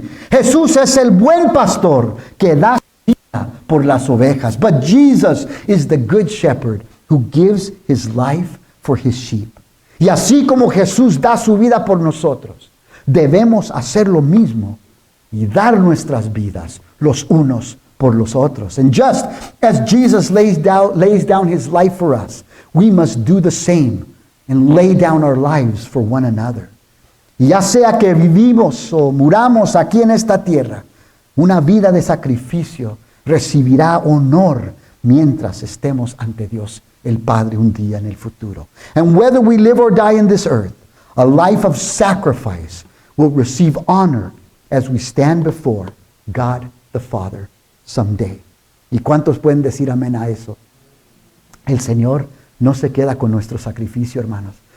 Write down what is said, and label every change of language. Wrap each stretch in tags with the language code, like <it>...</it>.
<es>Jesús es el buen pastor que da por las ovejas.</es> <en>But Jesus is the good shepherd who gives his life for his sheep.</en> <es>Y así como Jesús da su vida por nosotros, debemos hacer lo mismo y dar nuestras vidas los unos por los otros.</es> <en>And just as Jesus lays down his life for us, we must do the same and lay down our lives for one another.</en> <es>Y ya sea que vivimos o muramos aquí en esta tierra, una vida de sacrificio recibirá honor mientras estemos ante Dios el Padre un día en el futuro.</es> <en>And whether we live or die in this earth, a life of sacrifice will receive honor as we stand before God the Father someday.</en> <es>¿Y cuántos pueden decir amén a eso? El Señor no se queda con nuestro sacrificio, hermanos.</es>